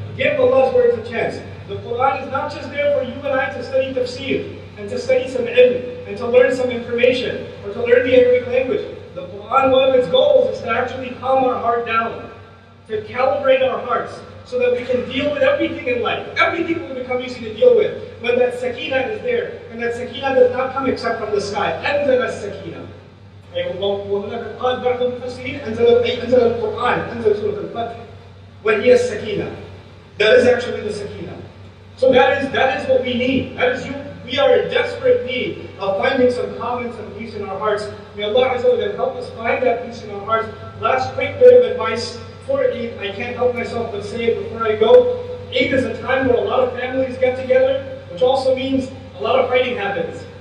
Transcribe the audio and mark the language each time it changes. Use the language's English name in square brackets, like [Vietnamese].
[English] Give Allah's words a chance. The Quran is not just there for you and I to study tafsir and to study some ilm and to learn some information or to learn the Arabic language. The Quran, one of its goals is to actually calm our heart down, to calibrate our hearts so that we can deal with everything in life. Everything will become easy to deal with when that sakina is there. And that sakina does not come except from the sky. [Arabic] أنزل السكينة. وهناك قال بعض المفسرين أنزل القرآن أنزل سورة الفتح وهي السكينة. [English] That is actually the sakina. So that is what we need. That is you. We are in desperate need of finding some calm and some peace in our hearts. May Allah Azza wa Jalla help us find that peace in our hearts. Last quick bit of advice for Eid. I can't help myself but say it before I go. Eid is a time where a lot of families get together, which also means a lot of fighting happens.